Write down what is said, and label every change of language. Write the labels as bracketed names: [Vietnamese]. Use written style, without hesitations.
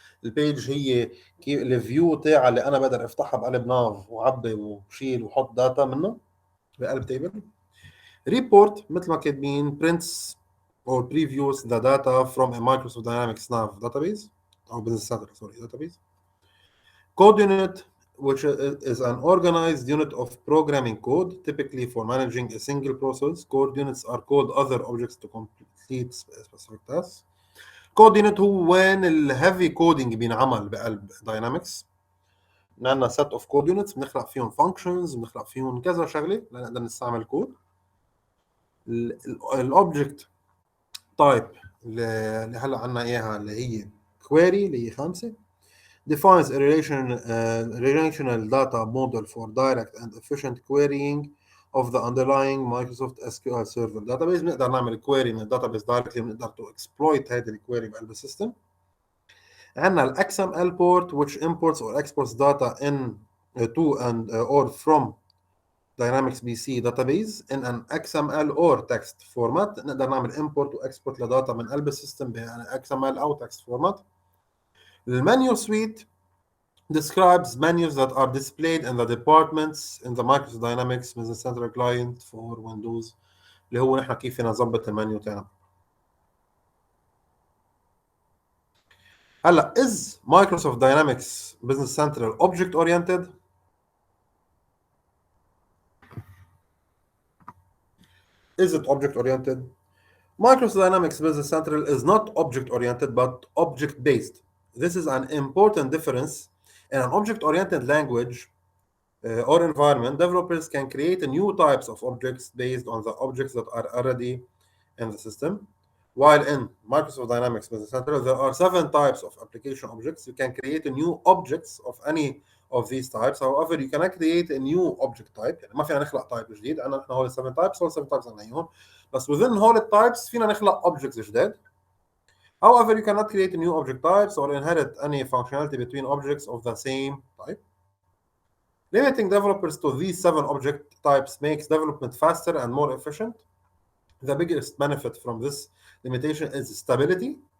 [Arabic] البيج هي الفيو تاعها اللي انا بقدر افتحها بقلب ناف وعبي وشيل وحط داتا منه بقلب تيبل. ريبورت مثل ما كاتبين [English] prints or previews the data from a Microsoft Dynamics NAV database or Business Central database. Code unit, which is an organized unit of programming code, typically for managing a single process. Code units are called other objects to complete specific tasks. [Arabic] كود يونت هو وين الهيفي كودينج بينعمل بقلب داينامكس. عندنا سيت اوف كود يونتس بنخلق فيهم فانكشنز بنخلق فيهم كذا شغله لنقدر نستعمل كود. الاوبجكت تايب اللي هلا عندنا اياها اللي هي كويري اللي هي 5 [English] defines a relational data model for direct and efficient querying of the underlying Microsoft SQL Server database. [Arabic] بنقدر نعمل كويري من الداتابيس دايركتلي بنقدر تو اكسبلويت هذه الكويري بقلب السيستم. عندنا ال [English] XML port which imports or exports data in to and or from Dynamics BC database in an XML or text format. [Arabic] نقدر نعمل import و export لداتا من قلب السيستم ب XML أو text format. [English] The menu suite describes menus that are displayed in the departments in the Microsoft Dynamics Business Central client for Windows [Arabic] اللي هو نحن كيف فينا نظبط المنيو تاعنا. [English] هلا is Microsoft Dynamics Business Central object oriented؟ Is it object oriented? Microsoft Dynamics Business Central is not object oriented but object based. This is an important difference. In an object oriented language or environment, developers can create new types of objects based on the objects that are already in the system. while in Microsoft Dynamics Business Center there are 7 types of application objects. You can create a new objects of any of these types. However, you cannot create a new object type. [Arabic] يعني ما فينا نخلق تايب جديد. احنا هول 7 types، هول 7 types عنا بس within هول التايبس فينا نخلق objects جداد. [English] However, you cannot create new object types or inherit any functionality between objects of the same type. Limiting developers to these 7 object types makes development faster and more efficient. The biggest benefit from this limitation is stability.